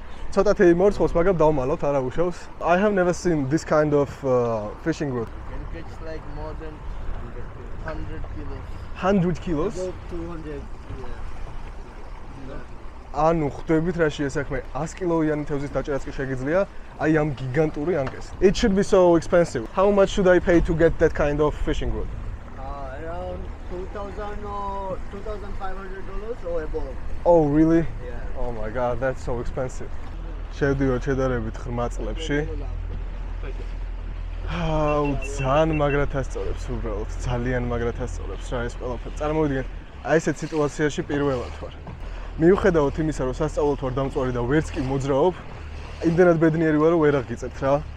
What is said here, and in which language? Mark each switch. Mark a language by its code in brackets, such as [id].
[ka] ცოტათი მორცხოს, მაგრამ დავმალოთ, არა უშავს. [en] I have never seen this kind of fishing rod. Can catch like more than 100 kilos. 100 kilos? About 200. Yeah. [ka] ანუ ხვდებით რა შეესაქმე 100 კილოიანი თევზის დაჭერაც კი შეგიძლია აი ამ გიგანტური ანკეს. [en] It should be so expensive. How much should I pay to get that kind of fishing rod? Around $2,000 or $2,500 or above. Oh, really? Yeah. Oh my god, that's so expensive. [ka] შევდივარ შედარებით ღრმა წლებში. აუ, ძალიან მაგრად ასწორებს უბრალოდ, ძალიან მაგრად ასწორებს რა ეს ყველაფერი. წარმოვიდგინეთ, აი ესეთ სიტუაციაში პირველად ვარ. მიუხედავად იმისა, რომ სასწაულად ვარ დამწვარი და ვერც კი მოძრაობ, იმდენად ბედნიერი ვარ, რომ ვერ აღგიწევთ რა.